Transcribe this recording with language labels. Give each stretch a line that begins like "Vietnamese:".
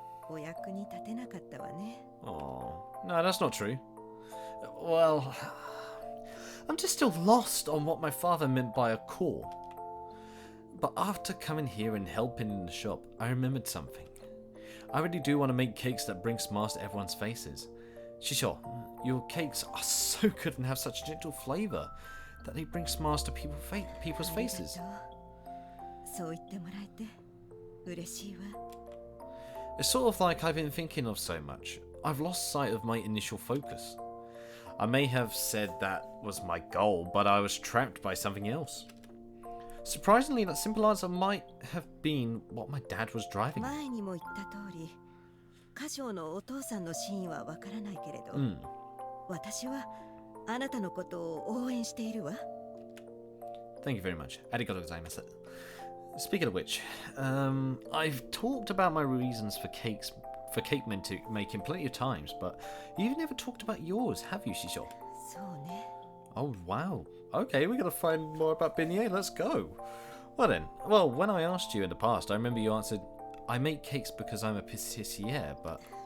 Japanese: お役に立てなかったわね。
English: Oh, no, that's not true. Well, I'm just still lost on what my father meant by a call. But after coming here and helping in the shop, I remembered something. I really do want to make cakes that bring smiles to everyone's faces. Shisho, your cakes are so good and have such gentle flavour that they bring smiles to people's faces.
Japanese: そう言ってもらえて嬉しいわ。
English: It's sort of like I've been thinking of so much. I've lost sight of my initial focus. I may have said that was my goal, but I was trapped by something else. Surprisingly, that simple answer might have been what my dad was driving.
Japanese: 前にも言った通り、歌唱のお父さんの真意はわからないけれど、私はあなたのことを応援しているわ。
English: Thank you very much.
Japanese: ありがとうございます。
English: Speaking of which, I've talked about my reasons for cake making plenty of times, but you've never talked about yours, have you, Shisho?
Japanese: そうね。
English: Oh, wow. Okay, we're going to find more about beignet. Let's go. Well then, when I asked you in the past, I remember you answered, I make cakes because I'm a pâtissier, but...